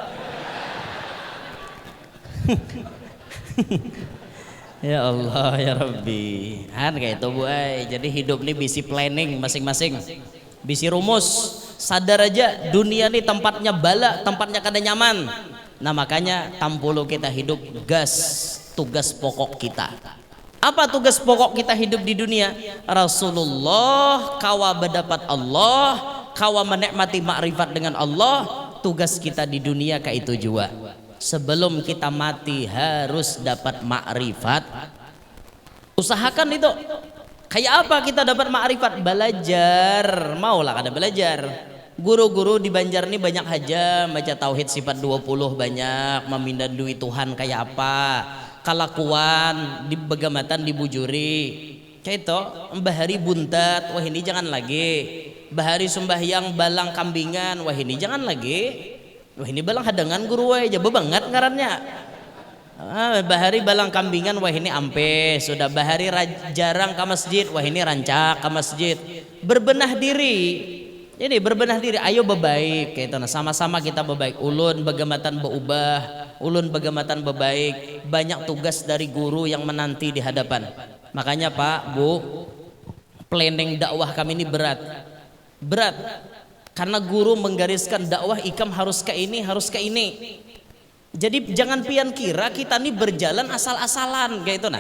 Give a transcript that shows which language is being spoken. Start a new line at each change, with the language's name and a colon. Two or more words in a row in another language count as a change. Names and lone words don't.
Banjar: Ya Allah ya Rabbi kan kayak itu bu jadi hidup nih bisi planning masing-masing bisi rumus sadar aja dunia nih tempatnya bala tempatnya kada nyaman. Nah makanya tampulu kita hidup tugas pokok kita. Apa tugas pokok kita hidup di dunia? Rasulullah kawa berdapat Allah, kawa menikmati makrifat dengan Allah. Tugas kita di dunia kayak itu juga. Sebelum kita mati harus dapat makrifat. Usahakan itu. Kayak apa kita dapat makrifat? Belajar. Maulah kada belajar. Guru-guru di Banjar ini banyak aja baca tauhid sifat 20 banyak, memindah duit Tuhan kayak apa. Kalakuan di begamatan dibujuri kayak itu bahari buntat wah ini jangan lagi bahari sembahyang balang kambingan wah ini jangan lagi wah ini balang hadangan guru aja bebanget ngarannya bahari balang kambingan wah ini ampe sudah bahari jarang ke masjid wah ini rancak ke masjid berbenah diri. Jadi berbenah diri, ayo bebaik kayak itu. Nah, sama-sama kita bebaik. Ulun begamatan berubah, ulun begamatan bebaik. Banyak tugas dari guru yang menanti di hadapan. Makanya Pak, Bu, planning dakwah kami ini berat. Berat. Karena guru menggariskan dakwah ikam harus ke ini, harus ke ini. Jadi jangan pian kira kita ini berjalan asal-asalan kayak itu nah.